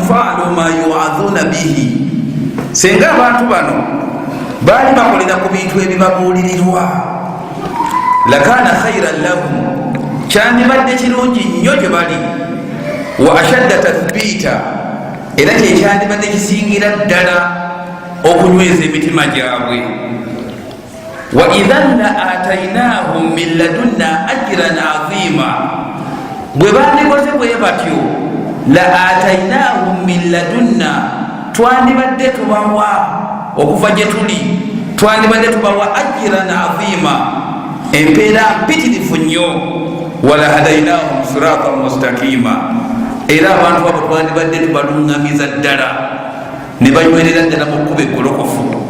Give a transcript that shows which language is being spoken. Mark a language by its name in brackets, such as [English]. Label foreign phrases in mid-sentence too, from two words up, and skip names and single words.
[Arabic] فعلوا ما يوعظون به, [Ganda] senga abantu bano baali bakolera ku bintu ebibabuulirirwa [Arabic] لكان خيرا لهم, [Ganda] kyandibadde kirungi nnyo gye bali, [Arabic] وأشد تثبيتا, [Ganda] era kyekyandibadde kisingira ddala okunyweza emitima gyabwe. [Arabic] و إذا لآتيناهم من لدنا أجرا عظيما, [Ganda] bwe bandikoze bwe batyo [Arabic] لآتيناهم من لدنا, [Ganda] twandibadde tubawa okuva gye tuli, twandibadde tubawa [Arabic] أجرا عظيما, [Ganda] empeera mpitirivu nnyo, [Arabic] ولهديناهم صراطا مستقيما, [Ganda] era abantu abo twandibadde tubalungamiza ddala ne banywerera ddala mu kkuba eggolokofu.